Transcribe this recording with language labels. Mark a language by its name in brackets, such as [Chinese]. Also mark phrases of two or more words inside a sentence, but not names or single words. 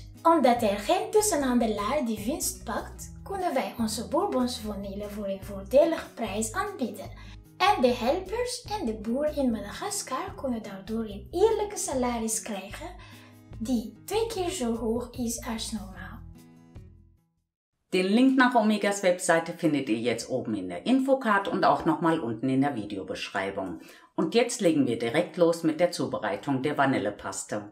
[Dutch] Omdat er geen tussenhandelaar die winst pakt, kunnen wij onze Bourbons vanille voor een voordelige prijs aanbieden. En de helpers en de boer in Madagaskar kunnen daardoor een eerlijke salaris krijgen die 2 keer zo hoog is als normaal. [German] Den Link nach Omegas Webseite findet ihr jetzt oben in der Infocard und auch nochmal unten in der Videobeschreibung. Und jetzt legen wir direkt los mit der Zubereitung der Vanillepaste.